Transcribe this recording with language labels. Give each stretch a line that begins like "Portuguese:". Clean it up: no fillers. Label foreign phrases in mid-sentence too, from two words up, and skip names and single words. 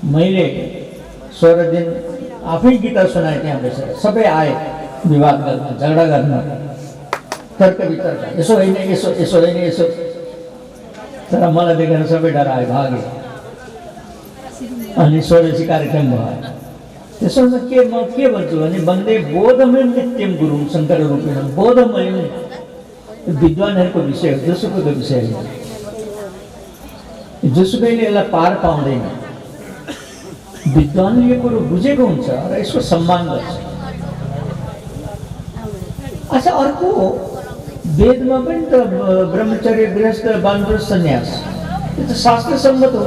Nepali: मैले 16 दिन आफै गीता सुनाएँ त्यहाँ बसेर। सबै आए विवाद गर्न, झगडा गर्न, तर्क वितर्क, यसो होइन यसो, यसो होइन यसो। तर मलाई देखेर सबै डराए, भागे। अनि षोडशी कार्यक्रम भयो। त्यसमा म के भन्छु भने,
Sanskrit: वन्दे बोधमयम नित्यम गुरुम शङ्कर रूपिणम।
Nepali: बोधमयम विद्वानहरूको विषय हो, जोसुकैको विषय हो। जोसुकैले यसलाई पार पाउँदैन। विद्वानले यो कुरो बुझेको हुन्छ र यसको सम्मान गर्छ। अच्छा, अर्को वेदमा पनि त ब्रह्मचर्य गृहस्थ वानप्रस्थ सन्यास यो त शास्त्र सम्मत हो।